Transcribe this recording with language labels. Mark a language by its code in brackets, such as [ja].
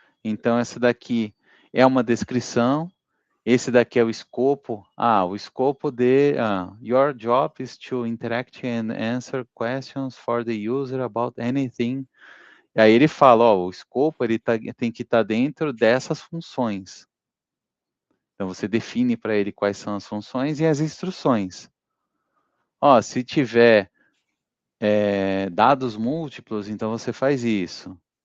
[pt] Então, essa daqui é uma descrição. Esse daqui é o escopo. O escopo de [en] your job is to interact and answer questions for the user about anything. [pt] E aí ele fala, o escopo ele tem que estar dentro dessas funções. Então você define para ele quais são as funções e as instruções. Se tiver dados múltiplos, então você faz isso.